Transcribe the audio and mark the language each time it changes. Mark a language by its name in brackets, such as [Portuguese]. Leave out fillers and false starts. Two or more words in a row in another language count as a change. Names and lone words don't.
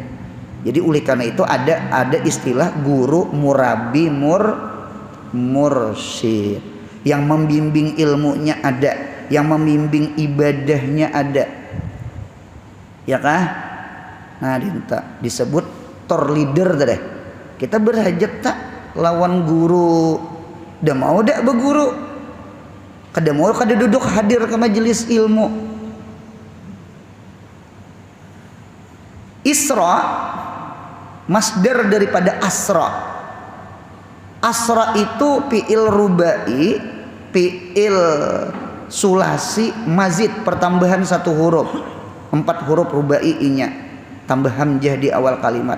[Indonesian] Jadi oleh karena itu ada istilah guru murabbi, mursyid. Yang membimbing ilmunya ada, yang membimbing ibadahnya ada. Ya kah? Nah, disebut [English] tour leader [Indonesian] tadi. [Banjar] Kita berhajat tak lawan guru. Dah mau dak berguru. Kada mau kada duduk hadir ke majelis ilmu. [Indonesian] Isra masdar daripada asra. Asra itu [Arabic] فعل رباعي, فعل ثلاثي مزيد, [Indonesian] pertambahan satu huruf. 4 huruf rubai-nya, tambah hamzah di awal kalimat.